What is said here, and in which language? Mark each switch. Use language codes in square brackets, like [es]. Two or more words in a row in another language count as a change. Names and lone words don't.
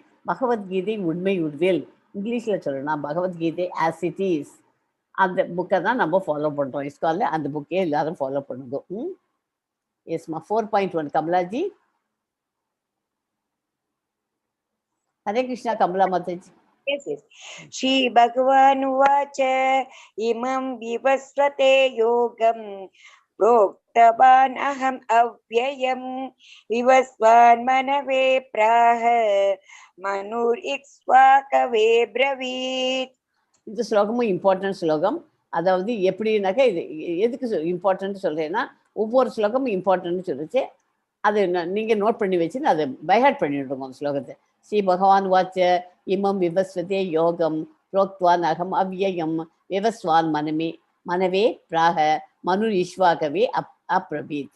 [ta] பகவத்கீதை உண்மை உருவேல், இங்கிலீஷில் சொல்லணும் பகவத்கீதை ஆஸ் இட் இஸ். அந்த புக்கை தான் நம்ம ஃபாலோ பண்ணுறோம் இஸ்கானில். அந்த புக்கே எல்லாரும் ஃபாலோ பண்ணுங்க. எஸ்மா 4.1 கமலாஜி. ஹரே கிருஷ்ணா கமலா மாதாஜி. [sa] श्री भगवानुवाच इमं विवस्वते योगं प्रोक्तवान् अहम् अव्ययं विवस्वान् मनवे प्राह मनुरिक्ष्वाकवे ब्रवीत्. [ta] இந்த ஸ்லோகமும் இம்பார்ட்டன்ட் ஸ்லோகம். அதாவது எப்படின்னாக்கா இது எதுக்கு இம்பார்ட்டன்ட் சொல்கிறேன்னா, ஒவ்வொரு ஸ்லோகமும் இம்பார்ட்டன்ட்னு சொல்லிச்சு. அது நீங்கள் நோட் பண்ணி வச்சுன்னு அதை பைஹார்ட் பண்ணிவிடுங்க அந்த ஸ்லோகத்தை. [sa] श्री भगवान् उवाच इमं विवस्वते योगं प्रोक्तवान् अहम् अव्ययम् विवस्वान् मनवे प्राह मनुः इक्ष्वाकवे अब्रवीत्.